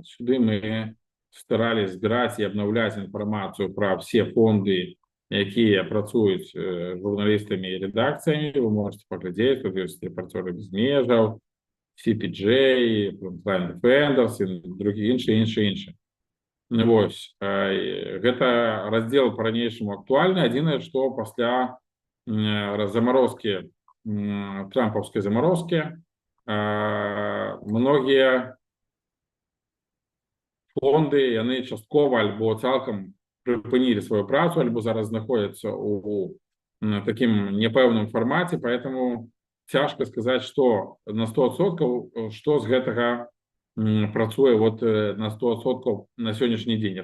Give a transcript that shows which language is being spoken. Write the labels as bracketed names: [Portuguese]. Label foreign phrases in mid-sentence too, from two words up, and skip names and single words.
[Russian] Сюда мы старались збирать и обновлять информацию про все фонды, которые працуют журналистами и редакциями. Вы можете поглядеть, тут есть репортеры без межаў, CPJ, Frontline Defenders и другие іншие. [Belarusian] Вось. Гэта раздзел по-ранейшаму актуальны. Адзінае, што пасля заморозкі, трампаўскай заморозкі, многія фонды, яны часткова альбо цалкам прыпынілі сваю працу, альбо зараз знаходзяцца ў такім непэўным фармаце, поэтому цяжка сказаць, што на 100%, што з гэтага працуе вот на 100% на сённяшні дзень.